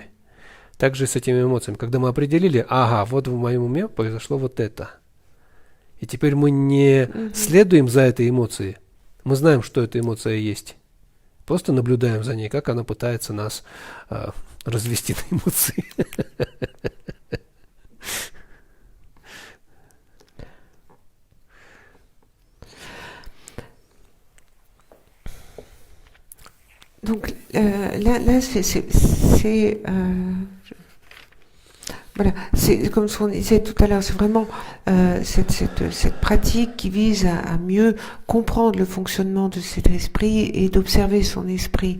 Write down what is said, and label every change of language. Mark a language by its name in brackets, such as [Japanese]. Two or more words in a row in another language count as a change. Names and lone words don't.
[Russian] Также с этими эмоциями. Когда мы определили, ага, вот в моем уме произошло вот это. И теперь мы не следуем за этой эмоцией. Мы знаем, что эта эмоция есть. Просто наблюдаем за ней, как она пытается нас развести на эмоции. [French] Donc là voilà, c'est comme ce qu'on disait tout à l'heure, c'est vraiment cette pratique qui vise à mieux comprendre le fonctionnement de cet esprit et d'observer son esprit.